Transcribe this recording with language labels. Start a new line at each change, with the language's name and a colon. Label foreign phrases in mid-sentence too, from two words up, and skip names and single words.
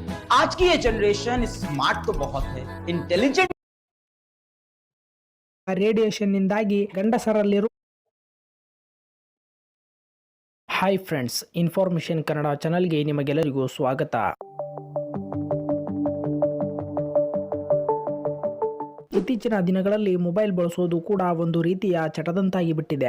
Hindi: आज की ये जनरेशन स्मार्ट तो बहुत है, इंटेलिजेंट
Kannada: ರೇಡಿಯೇಷನ್ ನಿಂದಾಗಿ ಗಂಡಸರಲ್ಲಿರುವ
English: hi friends,
Kannada: ಇನ್ಫಾರ್ಮೇಷನ್ ಕನ್ನಡ ಚಾನಲ್ಗೆ ನಿಮಗೆಲ್ಲರಿಗೂ ಸ್ವಾಗತ. ಇತ್ತೀಚಿನ ದಿನಗಳಲ್ಲಿ ಮೊಬೈಲ್ ಬಳಸೋದು ಕೂಡ ಒಂದು ರೀತಿಯ ಚಟದಂತಾಗಿ ಬಿಟ್ಟಿದೆ.